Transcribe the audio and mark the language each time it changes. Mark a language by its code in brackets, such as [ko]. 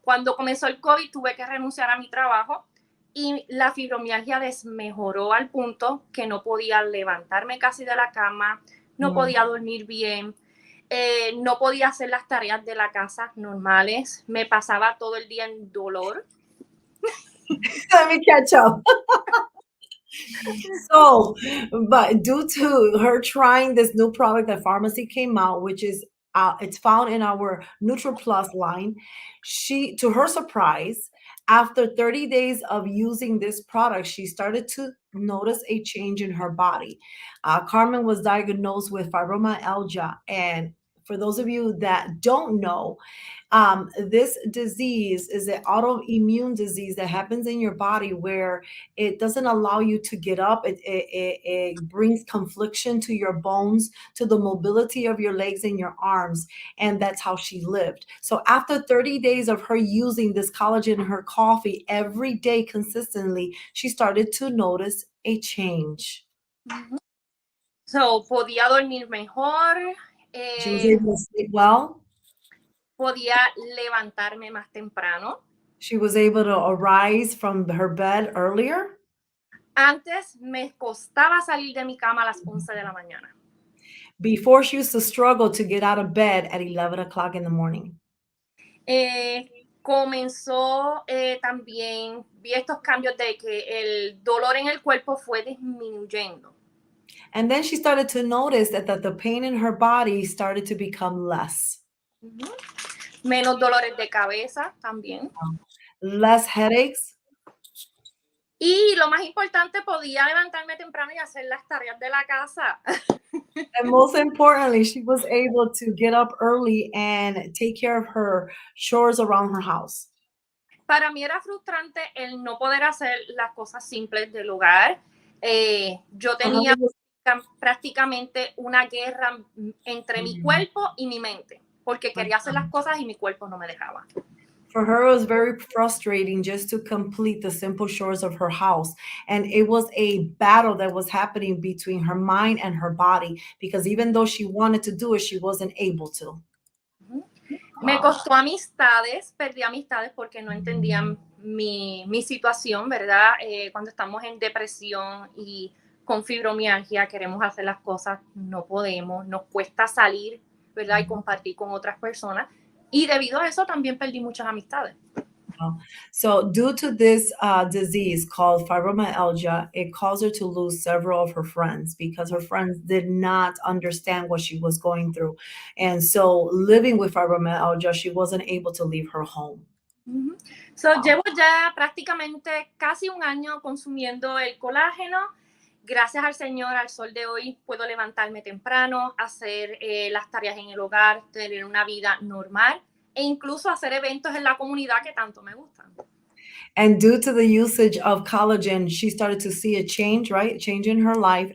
[es] Cuando comenzó el COVID tuve que renunciar a mi trabajo y la fibromialgia desmejoró al punto que no podía levantarme casi de la cama, no podía dormir bien, no podía hacer las tareas de la casa normales, me pasaba todo el día en dolor. [en] Let me catch up. So, but due to her trying this new product that pharmacy came out, which is it's found in our Neutral Plus line, she, to her surprise, after 30 days of using this product, she started to notice a change in her body. Carmen was diagnosed with fibromyalgia, and for those of you that don't know, this disease is an autoimmune disease that happens in your body where it doesn't allow you to get up. It brings confliction to your bones, to the mobility of your legs and your arms. And that's how she lived. So after 30 days of her using this collagen in her coffee every day consistently, she started to notice a change. [es] So, podía dormir mejor. [en] She was able to sleep well. [es] Podía levantarme más temprano. [en] She was able to arise from her bed earlier. [es] Antes me costaba salir de mi cama a las 11 de la mañana. [en] Before, she used to struggle to get out of bed at 11 o'clock in the morning. [es] Comenzó también, vi estos cambios de que el dolor en el cuerpo fue disminuyendo. [en] And then she started to notice that the pain in her body started to become less. [es] Menos dolores de cabeza también. [en] Less headaches. [es] Y lo más importante, podía levantarme temprano y hacer las tareas de la casa. [en] And most importantly, she was able to get up early and take care of her chores around her house. [es] Para mí era frustrante el no poder hacer las cosas simples del hogar. Yo tenía prácticamente una guerra entre mi cuerpo y mi mente, porque quería hacer las cosas y mi cuerpo no me dejaba. [en] For her, it was very frustrating just to complete the simple chores of her house. And it was a battle that was happening between her mind and her body, because even though she wanted to do it, she wasn't able to. [es] Me costó amistades, perdí amistades porque no entendían mi situación, ¿verdad? Cuando estamos en depresión y con fibromialgia, queremos hacer las cosas, no podemos, nos cuesta salir, ¿verdad? Y compartir con otras personas. Y debido a eso también perdí muchas amistades. [en] So due to this disease called fibromyalgia, it caused her to lose several of her friends because her friends did not understand what she was going through. And so living with fibromyalgia, she wasn't able to leave her home. [es] Llevo ya prácticamente casi un año consumiendo el colágeno. Gracias al Señor, al sol de hoy, puedo levantarme temprano, hacer las tareas en el hogar, tener una vida normal e incluso hacer eventos en la comunidad que tanto me gustan. [en] And due to the usage of collagen, she started to see a change, right? Change in her life.